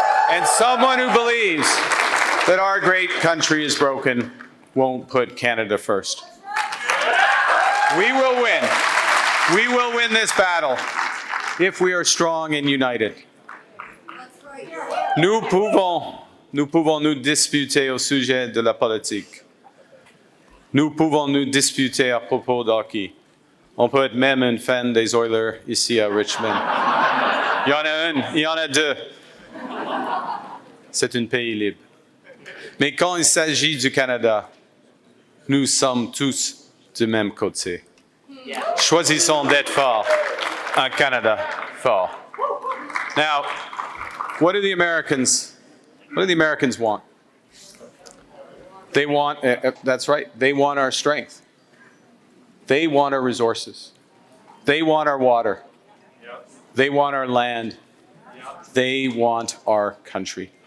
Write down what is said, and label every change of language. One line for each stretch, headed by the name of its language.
English: And someone who believes that our great country is broken won't put Canada first. We will win. We will win this battle if we are strong and united.
French: Nous pouvons nous disputer au sujet de la politique. Nous pouvons nous disputer à propos de hockey. On peut être même un fan des Oilers ici à Richmond. Il y en a un, il y en a deux. C'est un pays libre. Mais quand il s'agit du Canada, nous sommes tous du même côté. Choisissons d'être forts. Un Canada fort.
English: Now, what do the Americans want? They want, that's right, they want our strength. They want our resources. They want our water. They want our land. They want our country.